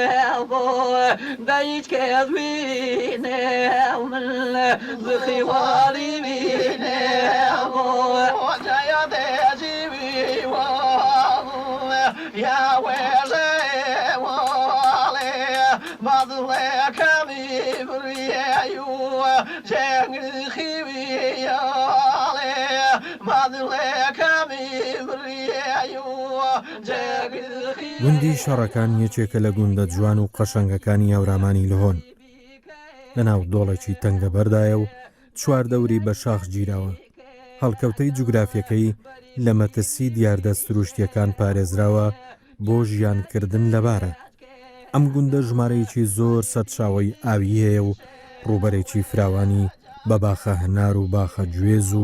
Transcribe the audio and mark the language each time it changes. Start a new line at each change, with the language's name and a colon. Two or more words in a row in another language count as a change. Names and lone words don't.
Central Kurdish: دیج کذوینه زخی والی بینه جایا دیجی یا ویزه والی مدله کمی بریو جنگ خیویالی مدله کمی بریو جنگ گوندی شەڕەکان یەکێکە لە گوندە جوان و قەشەنگەکانی هەورامانی لەهۆن لەناو دۆڵێکی تەنگە بەردایە و چوار دەوری بە شاخ گیراوە هەڵکەوتەی جوگرافیەکەی لە مەترسی دیاردە سروشتیەکان پارێزراوە بۆ ژیانکردن لەبارە ئەم گوندە ژمارەیەکی زۆر سەرچاوی ئاوی هەیە و ڕووبەرێکی فراوانی بە باخە هەنار و باخە گوێز و